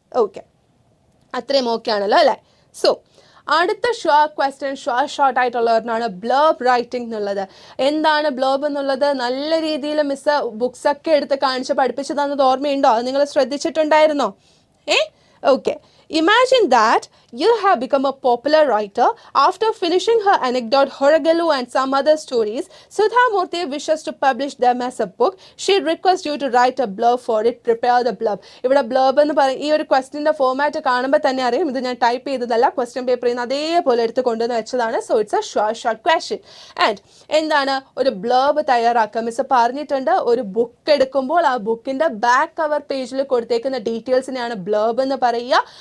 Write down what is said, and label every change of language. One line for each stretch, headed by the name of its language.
Malayalam: Okay, അത്രയും okay ആണല്ലോ അല്ലേ. സോ അടുത്ത ക്വസ്റ്റ്യൻ ഷോർട്ട് ആയിട്ടുള്ള ഒരെണ്ണമാണ് ബ്ലർബ് റൈറ്റിംഗ് എന്നുള്ളത്. എന്താണ് ബ്ലർബ് എന്നുള്ളത്? നല്ല രീതിയിൽ മിസ് ബുക്സ് ഒക്കെ എടുത്ത് കാണിച്ച് പഠിപ്പിച്ചു തന്നത് ഓർമ്മയുണ്ടോ? അത് നിങ്ങൾ ശ്രദ്ധിച്ചിട്ടുണ്ടായിരുന്നോ?
English: Okay. Imagine that you have become a popular writer. After finishing her anecdote, Horagalu and some other stories, Sudha Murthy wishes to publish them as a book. She requests you to write a blurb for it. Prepare the blurb.
Malayalam: ഇവിടെ blurb എന്ന് പറയും, ഈ ഒരു ക്വസ്റ്റിൻ്റെ format കാണുമ്പോൾ തന്നെ അറിയാം ഇത് ഞാൻ ടൈപ്പ് ചെയ്തതല്ല, ക്വസ്റ്റ്യൻ പേപ്പറിൽ നിന്ന് അതേപോലെ എടുത്ത് കൊണ്ടുവന്ന് വെച്ചതാണ്.
English: So it's a short question.
Malayalam: And എന്താണ് ഒരു blurb തയ്യാറാക്കുക? മിസ് പറഞ്ഞിട്ടുണ്ട്, ഒരു ബുക്ക് എടുക്കുമ്പോൾ ആ ബുക്കിൻ്റെ ബാക്ക് കവർ പേജിൽ കൊടുത്തേക്കുന്ന ഡീറ്റെയിൽസിനെയാണ് blurb എന്ന് പറയുക.